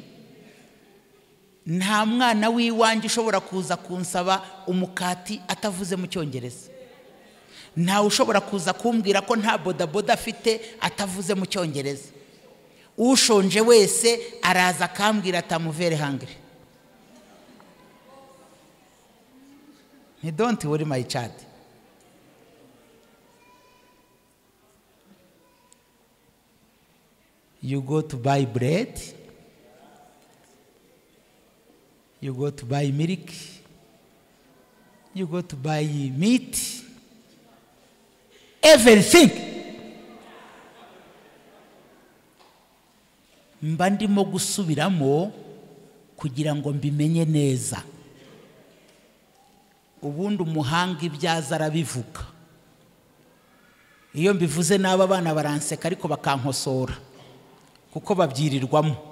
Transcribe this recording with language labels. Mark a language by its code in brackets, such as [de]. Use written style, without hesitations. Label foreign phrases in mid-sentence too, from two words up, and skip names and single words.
[rw] Nta mwana w'iwanjye ushobora kuza kunsaba umukati atavuze mu Cyongereza. Nta ushobora kuza kumbwira ko nta bodaboda afite atavuze mu Cyongereza. Ushonje wese araza akambwira atamuvere hungry. [en] Don't worry my child. You go to buy bread, you go to buy milk, you go to buy meat, everything. [rw] Mba ndimo gusubiramo kugira ngo mbimenye neza. Ubundi umuhanga ibyaza arabivuga. Iyo mbivuze n'aba bana baranseka ariko bakankosora kuko babyirirwamo.